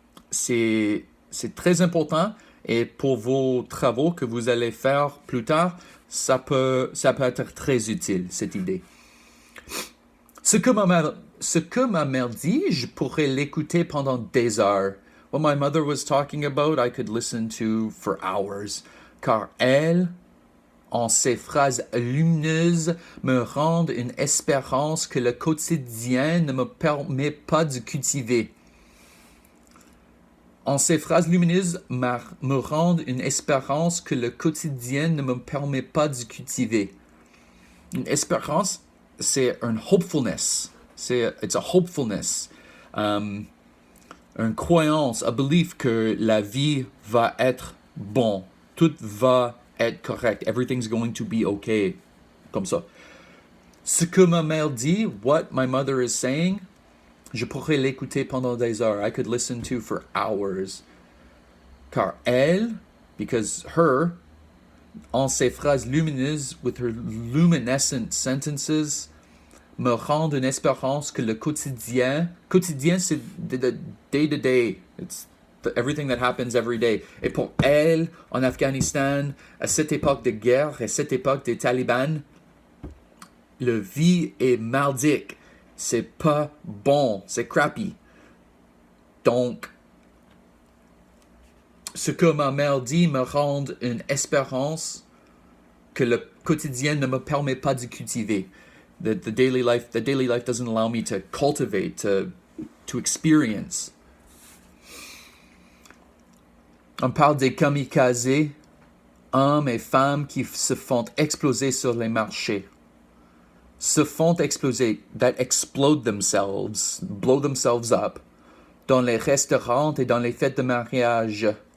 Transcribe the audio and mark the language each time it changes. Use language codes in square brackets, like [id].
[fr] C'est très important et pour vos travaux que vous allez faire plus tard, ça peut être très utile, cette idée. Ce que ma mère dit, je pourrais l'écouter pendant des heures. [en] What my mother was talking about, I could listen to for hours. [fr] Car elle, en ses phrases lumineuses, me rendent une espérance que le quotidien ne me permet pas de cultiver. En ces phrases lumineuses, me rendent une espérance que le quotidien ne me permet pas de cultiver. Une espérance, c'est un hopefulness. [en] It's a hopefulness. [fr] Une croyance, [en] a belief [fr] que la vie va être bon. Tout va être correct. [en] Everything's going to be okay. [fr] Comme ça. Ce que ma mère dit, [en] what my mother is saying, [fr] je pourrais l'écouter pendant des heures. [en] I could listen to for hours. [fr] Car elle, [en] because her, [fr] en ses phrases lumineuses, [en] with her luminescent sentences, [fr] me rend une espérance que le quotidien, c'est [en] the day to day. It's everything that happens every day. [fr] Et pour elle, en Afghanistan, à cette époque de guerre, à cette époque des talibans, la vie est merdique. C'est pas bon. C'est crappy. Donc, ce que ma mère dit me rend une espérance que le quotidien ne me permet pas de cultiver. [en] The daily life doesn't allow me to cultivate, to experience. [fr] On parle des kamikazes, hommes et femmes qui se font exploser sur les marchés. Se font exploser, [en] that explode themselves, blow themselves up, [fr] dans les restaurants et dans les fêtes de mariage.